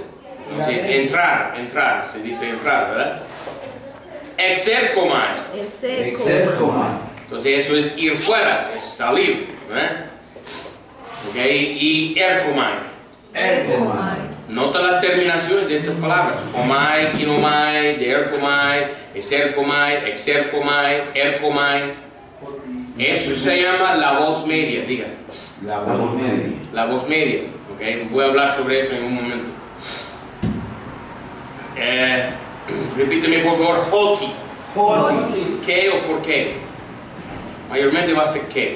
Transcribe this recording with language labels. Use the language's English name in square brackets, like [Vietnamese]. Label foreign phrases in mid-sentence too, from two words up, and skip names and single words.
[Spanish] Entonces, entrar, se dice entrar, ¿verdad? Exerkomai. Exerkomai. Entonces eso es ir fuera, es salir, ¿verdad? Ok, y erkomai. Erkomai. Nota las terminaciones de estas palabras. [Greek] ομαι, γίνομαι, διέρχομαι, ἐξέρχομαι, ἐξέρχομαι, ἔρχομαι. [Spanish] Eso se llama la voz media, digan. La voz media. La voz media, ok. Voy a hablar sobre eso en un momento. Repíteme por favor, hoti. Hoti. ¿Qué o por qué? Mayormente va a ser qué.